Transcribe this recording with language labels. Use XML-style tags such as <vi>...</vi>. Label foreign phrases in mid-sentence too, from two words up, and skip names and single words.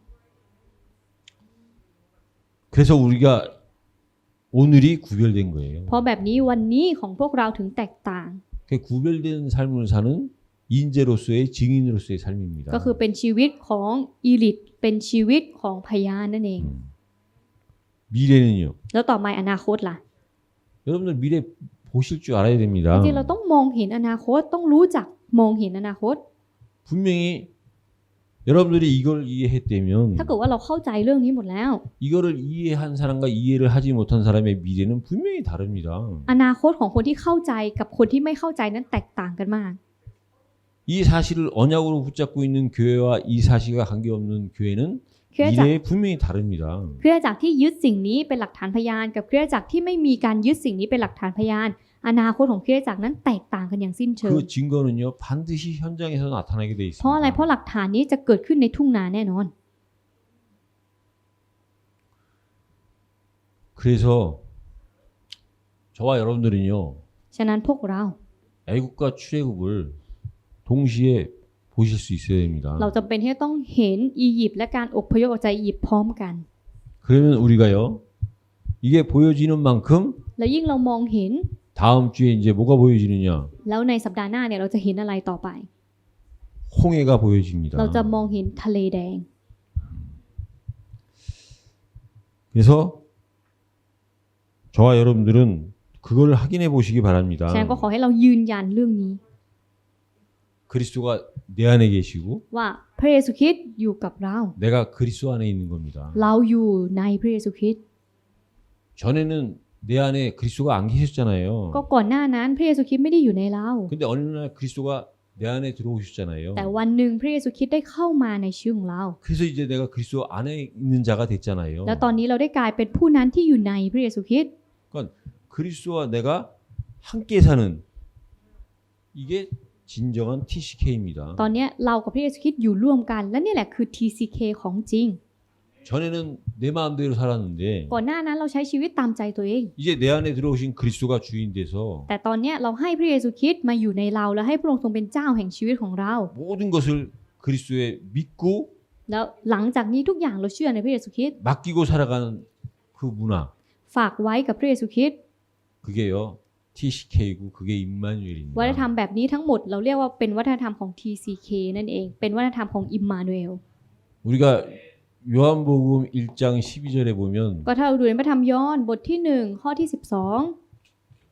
<ko>그래서 우리가 오늘이 구별된 거예요.</ko> <th>เพราะแบบนี้วันนี้ของพวกเราถึงแตกต่าง</th> <ko>그 구별된 삶을 사는 인재로서의 증인으로서의 삶입니다.</ko> <th>ก็คือเป็นชีวิตของอีลิทเป็นชีวิตของพยานนั่นเอง</th> <ko>미래는요.</ko> <th>แล้วต่อมาอนาคตล่ะ</th> <ko>여러분들 미래 보실 줄 알아야</ko> <th>จ</th> <ko>됩니다.</ko> <th>ริงๆเราต้องมองเห็นอนาคตต้องรู้จักมองเห็นอนาคต</th> <ko>분명히 여러분들이 이걸 이해했다면</ko> <th>ถ้าเกิดว่าเราเข้าใจเรื่องนี้หมดแล้ว</th> <ko>이거를 이해한 사람과 이해를 하지 못한 사람의 미래는 분명히 다릅니다.</ko> <th>อนาคตของคนที่เข้าใจกับคนที่ไม่เข้าใจนั้นแตกต่างกันมาก</th> <ko>이 사실을 언약으로 붙잡고 있는 교회와 이 사실과 관계없는 교회는</ko> <th>คริสตจักร</th> <ko>미래에 분명히 다릅니다.</ko> <th>คริสตจักรที่ยึดสิ่งนี้เป็นหลักฐานพยานกับคริสตจักรที่ไม่มีการยึดสิ่งนี้เป็นหลักฐานพยาน อนาคตของคริสตจักรนั้นแตกต่างกันอย่างสิ้นเชิง</th> <ko>그 증거는요 반드시 현장에서 나타나게 돼</ko> <th>เพราะอะไร</th> <ko>있습니다.</ko> <th>เพราะหลักฐานนี้จะเกิดขึ้นในทุ่งนาแน่นอน</th> <ko>그래서 저와 여러분들은요</ko> <th>ฉะนั้นพวกเรา</th> <ko>애국과 출애굽을 동시에 보실 수 있어야 됩니다.</ko> <th>เราจำเป็นที่จะต้องเห็นอียิปต์และการอพยพออกจากอียิปต์พร้อมกัน</th> <ko>그러면 우리가요 이게 보여지는 만큼</ko> <th>แล้วยิ่งเรามองเห็น</th> <ko>다음 주에 이제 뭐가 보여지느냐?</ko> <th>แล้วในสัปดาห์หน้าเนี่ยเราจะเห็นอะไรต่อไป</th> <ko>홍해가 보여집니다.</ko> <th>เราจะมองเห็นทะเลแดง</th> <ko>그래서 저와 여러분들은 그걸 확인해 보시기 바랍니다.</ko> <th>ฉะนั้นก็ขอให้เรายืนยันเรื่องนี้</th> <ko>그리스도가 내 안에 계시고</ko> <th>ว่าพระเยซูคริสต์อยู่กับเรา</th> <ko>내가 그리스도 안에 있는 겁니다.</ko> <th>เราอยู่ในพระเยซูคริสต์</th> <ko>전에는 내 안에 그리스도가 안 계셨잖아요.</ko> <th>ก็ก่อนหน้านั้นพระเยซูคริสต์ไม่ได้อยู่ในเรา</th> <ko>근데 어느 날 그리스도가 내 안에 들어오셨잖아요.</ko> <th>แต่วันหนึ่งพระเยซูคริสต์ได้เข้ามาในชีวิตของเรา</th> <ko>그래서 이제 내가 그리스도 안에 있는 자가 됐잖아요.</ko> <th>แล้วตอนนี้เราได้กลายเป็นผู้นั้นที่อยู่ในพระเยซูคริสต์</th> <ko>그리스도와 내가 함께 사는 이게 진정한 TCK입니다.</ko> <th>ตอนนี้เรากับพระเยซูคริสต์อยู่ร่วมกันและนี่แหละคือ TCK ของจริง</th> <ko>전에는 내 마음대로 살았는데</ko> <th>ก่อนหน้านั้นเราใช้ชีวิตตามใจตัวเอง</th> <ko>이제 내 안에 들어오신 그리스도가 주인 돼서</ko> <th>แต่ตอนนี้เราให้พระเยซูคริสต์มาอยู่ในเราและให้พระองค์ทรงเป็นเจ้าแห่งชีวิตของเรา</th> <ko>모든 것을 그리스도에 믿고</ko> <th>แล้วหลังจากนี้ทุกอย่างเราเชื่อในพระเยซูคริสต์</th> <ko>맡기고 살아가는 그 문화</ko> <th>ฝากไว้กับพระเยซูคริสต์</th> <ko>그게요 TCK고 그게</ko> <th>วัฒน</th> <ko>임마누엘입니다.</ko> <th>ธรรมแบบนี้ทั้งหมดเราเรียกว่าเป็นวัฒนธรรมของ TCK นั่นเองเป็นวัฒนธรรมของอิมมานูเอล</th> <ko>우리가 요한복음 1장 12절에 보면</ko> <th>ก็ถ้าเราดูในพระธรรมยอห์นบทที่1ข้อที่12</th>